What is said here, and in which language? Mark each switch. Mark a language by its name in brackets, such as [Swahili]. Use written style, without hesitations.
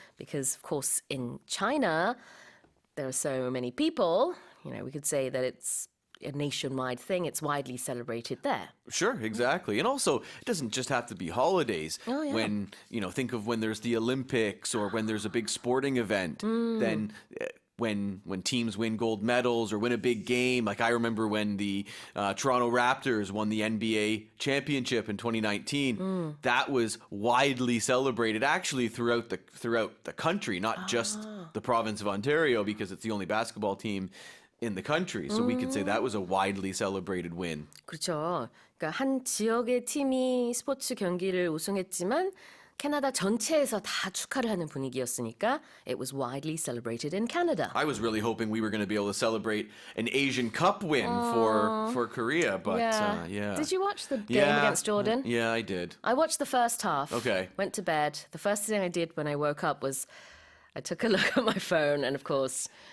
[English] Because of course in China there are so many people, we could say that it's a nationwide thing. It's widely celebrated there. Sure, exactly. And also, it doesn't just have to be holidays. Oh, yeah. When, think of when there's the Olympics or when there's a big sporting event, then when teams win gold medals or win a big game, like I remember when the Toronto Raptors won the NBA championship in 2019, that was widely celebrated actually throughout the country, not just the province of Ontario, because it's the only basketball team in the country. So we could say that was a widely celebrated win. [Korean] 그렇죠. 그러니까 한 지역의 팀이 스포츠 경기를 우승했지만 캐나다 전체에서 다 축하를 하는 분위기였으니까 [English] it was widely celebrated in Canada. I was really hoping we were going to be able to celebrate an Asian Cup win for Korea, but yeah. Did you watch the game against Jordan? Yeah, I did. I watched the first half. Okay. Went to bed. The first thing I did when I woke up was I took a look at my phone and of course